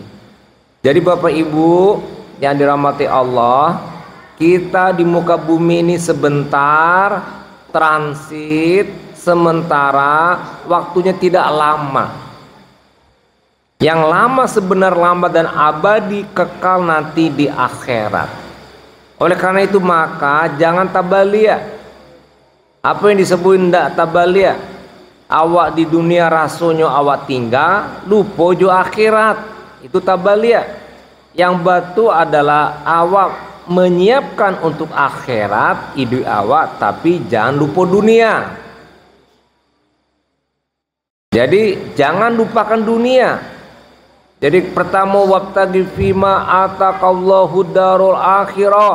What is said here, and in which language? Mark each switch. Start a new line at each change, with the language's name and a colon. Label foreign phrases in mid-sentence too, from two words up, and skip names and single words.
Indonesian: Jadi Bapak Ibu yang dirahmati Allah, kita di muka bumi ini sebentar, transit sementara, waktunya tidak lama. Yang lama sebenar lambat dan abadi kekal nanti di akhirat. Oleh karena itu maka jangan tabalia. Apa yang disebut ndak tabalia?
Minangkabau: Awak di dunia rasanya awak tinggal, lupa jo akhirat. Itu tabalia.
Indonesian: Yang batu adalah awak menyiapkan untuk akhirat hidup awak, tapi jangan lupa dunia. Jadi jangan lupakan dunia. Jadi pertama
Arabic: وابتغ فيما آتاك الله الدار الآخرة.